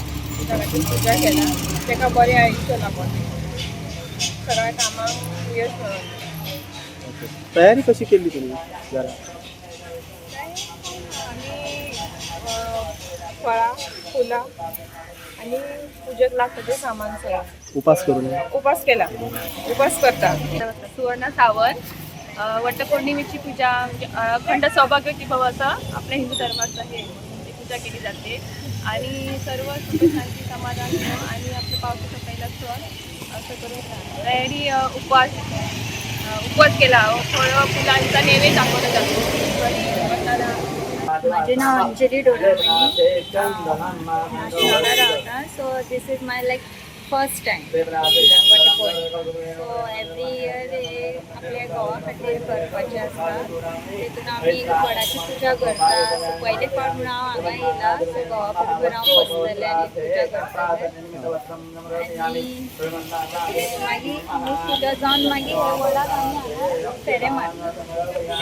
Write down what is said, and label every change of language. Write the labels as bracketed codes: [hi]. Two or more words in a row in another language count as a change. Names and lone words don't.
[kok] त्या खातीर पुजा केला ताका बरें आयुश्य लाभूं सगळ्या कामांक यश मेळूं. [mr] तयारी कशी केली तुम्ही जरा? [kok] फळां फुलां आणि पूजेक लागता ते सामान सगळं. उपास करून उपास केला, उपास करता. [mr] सुवर्ण सावंत वटपौर्णिमेची पूजा म्हणजे [sa] अखंड सौभाग्यवती भव [mr] असं आपल्या हिंदू धर्माचं हे म्हणजे पूजा केली जाते आणि सर्व सुख शांती समाधान आणि आपलं पावसाचा पहिला सण असं करून तयारी उपवास केला. फळं फुलांचा नैवेद्य दाखवला जातो. माझे नाव अंजली डोलावणी नाशिकला राहता. [en] So this is my like first time वटपौर्णिमा. So every year [kok] हे आपल्या गावा खातीर करपाचें आसता. तेतून आमी वडाची पुजा करता. सो पयले फावट म्हणून हांव हांगा येयला. सो घोवा बरोबर हांव बसतलें आनी पुजा करतलें आनी मागीर पुजा जावन मागीर वडाक आमी हांगा फेरे मारता.